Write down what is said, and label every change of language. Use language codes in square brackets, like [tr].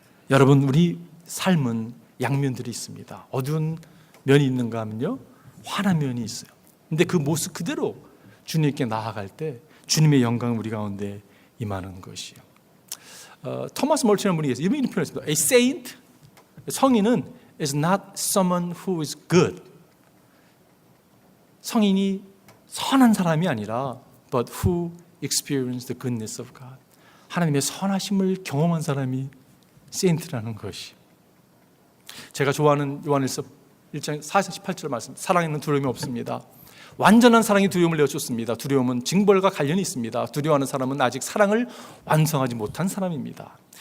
[ko] 여러분, 우리 삶은 양면들이 있습니다. 어두운 면이 있는가 하면요, 환한 면이 있어요. 근데 그 모습 그대로 주님께 나아갈 때 주님의 영광이 우리 가운데 임하는 것이요. 토마스 멀티라는 분이 계세요. 이런 표현했습니다. [en] A saint, [ko] 성인은 [en] is not someone who is good. [ko] 성인이 선한 사람이 아니라 [en] but who experience the goodness of God. [ko] 하나님의 선하심을 경험한 사람이 saint라는 것이. 제가 좋아하는 요한일서 1장 18절 말씀, 사랑에는 두려움이 없습니다. 완전한 사랑이 두려움을 내어줬습니다. 두려움은 징벌과 관련이 있습니다. 두려워하는 사람은 아직 사랑을 완성하지 못한 사람입니다.